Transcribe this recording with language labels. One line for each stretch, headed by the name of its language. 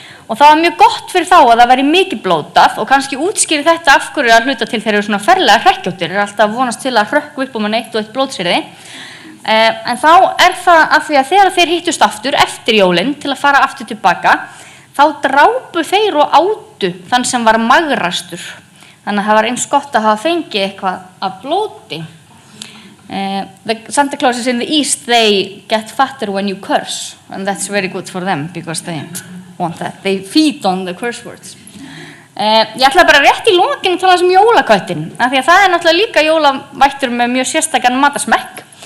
Icelandic: Og það var mjög gott fyrir þá að það væri mikið blótað og kannski útskýri þetta af hverju að hluta til þeir eru svona ferlega hrekkjóttir, alltaf vonast til að hrökkva upp með eitt og eitt blótsyrði. En þá það af því að þegar þeir hittust aftur eftir jólin til að fara aftur tilbaka, þá drápu þeir og átu þann sem var magrastur. Þannig að það var eins gott að hafa fengið eitthvað af blóti.
English: The Santa Clauses in the East, they get fatter when you curse. And that's very good for them because they want that. They feed on the curse words.
Icelandic: Ég ætla bara rétt í lokin að tala um jólaköttinn. Af því að það náttúrulega líka jólavættur með mjög sérstakan matasmekk.